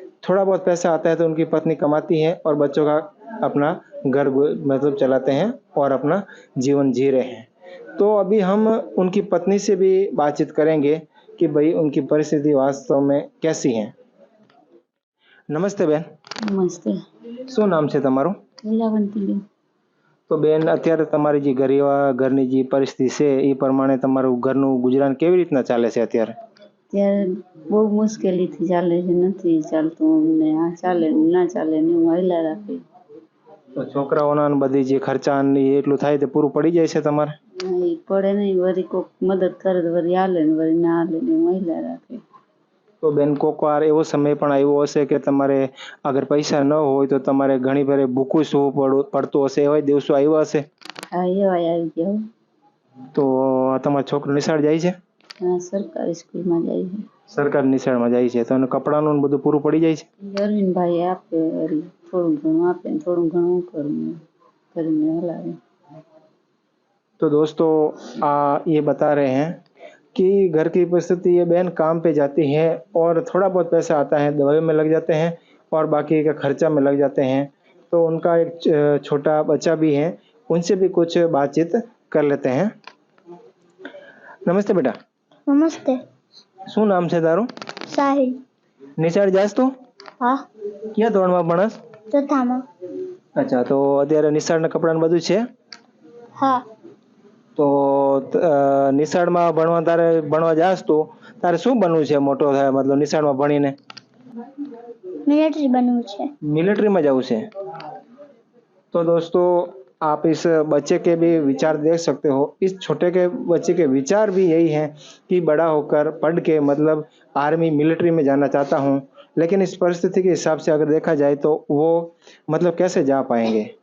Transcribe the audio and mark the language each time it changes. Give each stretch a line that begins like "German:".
Hindi: थोड़ा बहुत पैसा आता है तो उनकी पत्नी कमाती है और बच्चों का अपना घर मतलब चलाते हैं और अपना जीवन जी रहे हैं। तो अभी हम उनकी पत्नी से भी बातचीत करेंगे कि भाई उनकी परिस्थिति वास्तव में कैसी है। नमस्ते बेन।
Gujarati: નમસ્તે. શું નામ છે તમારું? લીલાવંતીબેન. તો બેન અત્યારે તમારી જે ઘરની જે પરિસ્થિતિ છે એ પ્રમાણે તમારું ઘરનું ગુજરાન કેવી રીતના ચાલે છે અત્યારે? ત્યારે બહુ મુશ્કેલીથી ચાલે છે, નથી ચાલતું અમને. આ ચાલે ને ના ચાલે ને હું હાલ્યા રાખી. તો છોકરાઓના ને બધી જે ખર્ચા ને એ એટલું થાય તે પૂરું પડી જાય છે તમારે? હા, એ પડે નહીં, વળી કોક મદદ કરે તો વળી હાલે ને વળી ના હાલે ને એવું મહિલા રાખે. તો બેન કોક વાર એવો સમય પણ આવ્યો હશે કે તમારે અગર પૈસા ન હોય તો તમારે ઘણી વાર ભૂખું સૂવું પડતું હશે, એવા દિવસો આવ્યા હશે? હા એવાય આવી ગયા હો. તો તમારો છોકરો નિશાળ જાય છે? હા સરકારી સ્કૂલમાં જાય છે. સરકારી નિશાળમાં જાય છે તો એને કપડાનું ને બધું પૂરું પડી જાય છે? અરવિંદભાઈ આપે, વળી થોડું ઘણું આપે ને થોડું ઘણું કરું કરીને હલાવે.
Hindi: तो दोस्तों ये बता रहे हैं कि घर की परिस्थिति, ये बहन काम पे जाती है और थोड़ा बहुत पैसा आता है दवाई में लग जाते हैं और बाकी का खर्चा में लग जाते हैं। तो उनका एक छोटा बच्चा भी है, उनसे भी कुछ बातचीत कर लेते हैं। नमस्ते बेटा।
Gujarati: નમસ્તે. શું નામ છે તારું? સાહિલ. નિશાળ જાસ તું? હા. ક્યાં ધોરણમાં ભણસ? ચોથામાં. અચ્છા, તો અત્યારે નિશાળના કપડાં બધું છે? હા. તો નિશાળમાં ભણવા જાસ તું, તારે શું બનવું છે મોટો થાય, मतलब નિશાળમાં ભણીને? મિલિટરી બનવું છે.
Hindi: मिलिट्री में जाऊँ से? तो दोस्तों आप इस बच्चे के भी विचार देख सकते हो। इस छोटे के बच्चे के विचार भी यही हैं कि बड़ा होकर पढ़ के मतलब आर्मी मिलिट्री में जाना चाहता हूँ, लेकिन इस परिस्थिति के हिसाब से अगर देखा जाए तो वो मतलब कैसे जा पाएंगे।